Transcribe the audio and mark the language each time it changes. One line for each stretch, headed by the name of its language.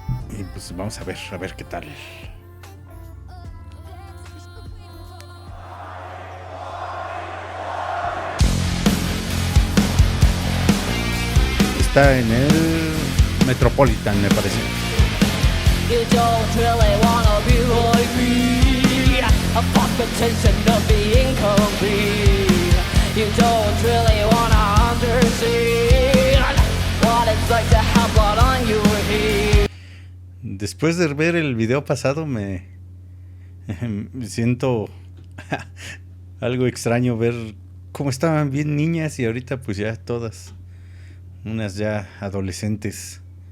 Spanish: Y pues vamos a ver qué tal. Está en el Metropolitan, me parece.
English: You don't really wanna be like me. A false pretension of being complete. You don't really wanna understand what it's like to have blood on your head.
Spanish: Después de ver el video pasado me siento algo extraño ver cómo estaban bien niñas y ahorita pues ya todas unas ya adolescentes.